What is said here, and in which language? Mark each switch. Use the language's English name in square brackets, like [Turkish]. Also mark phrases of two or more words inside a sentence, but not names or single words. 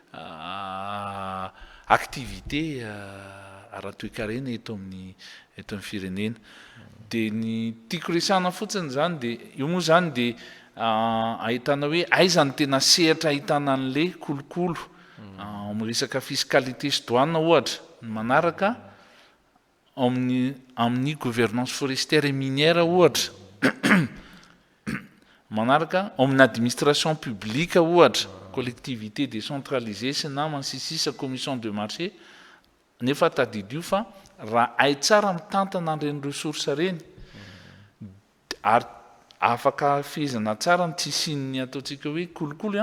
[Malagasy] activité ara-toe-karena eto amin'ny firenena dia ny tiako resahana fotsiny zany dia io moa zany dia ahitana hoe aiza ny tena sehatra ahitana an'le kolokolo amin'ny resaka fiscalité sy douane ohatra ny manaraka amin'ny [French] gouvernance forestière et minière [Malagasy] ohatra manaraka amin'ny [French] administration publique [Malagasy] ohatra [French] collectivité décentralisée [Malagasy] sy namany sisisa [French] commission de marché [Malagasy] nefa tadidio fa raha ay tsara mitantana an'ireny ressource reny ary afaka fehezana tsara ny tsisin'ny ataontsika hoe kolokolo